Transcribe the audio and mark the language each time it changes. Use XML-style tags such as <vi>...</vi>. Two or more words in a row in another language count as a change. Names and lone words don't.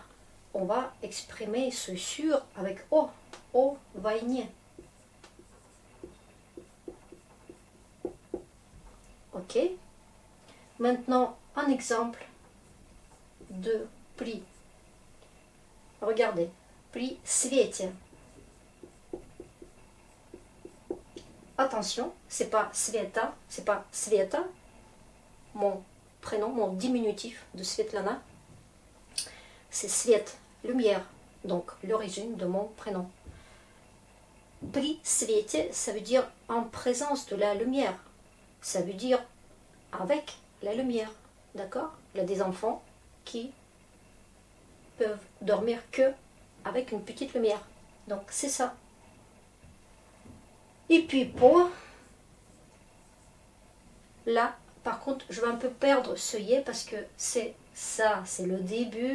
<fr>On va exprimer ce sur avec O.</fr> <ru>O войне. Ok.</ru> <fr>Maintenant, un exemple de при. Regardez.</fr> <ru>При свете.</ru> <fr>Attention, c'est pas Sveta, c'est pas Sveta, mon prénom, mon diminutif de Svetlana. C'est Svet, lumière, donc l'origine de mon prénom.</fr> <ru>При свете,</ru> <fr>ça veut dire en présence de la lumière. Ça veut dire avec la lumière, d'accord? Il y a des enfants qui peuvent dormir que avec une petite lumière. Donc c'est ça. Et puis pour là, par contre, je vais un peu perdre ce yé parce que c'est ça, c'est le début.</fr>